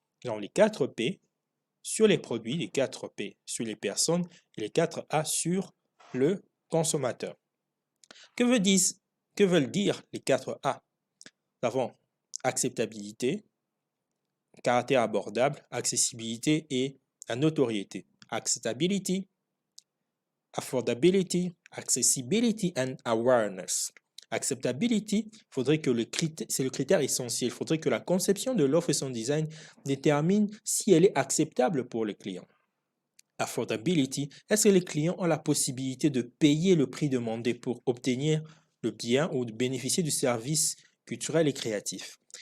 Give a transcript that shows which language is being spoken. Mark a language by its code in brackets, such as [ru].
[fr] Donc les 4 P sur les produits, les 4 P sur les personnes et les 4 A sur le consommateur. Que veulent dire les 4 A? Nous avons acceptabilité, caractère abordable, accessibilité et la notoriété. [en] Acceptability, affordability, accessibility and awareness. [fr] Acceptability, c'est le critère essentiel. Il faudrait que la conception de l'offre et son design détermine si elle est acceptable pour les clients. Affordability, est-ce que les clients ont la possibilité de payer le prix demandé pour obtenir le bien ou de bénéficier du service culturel et créatif?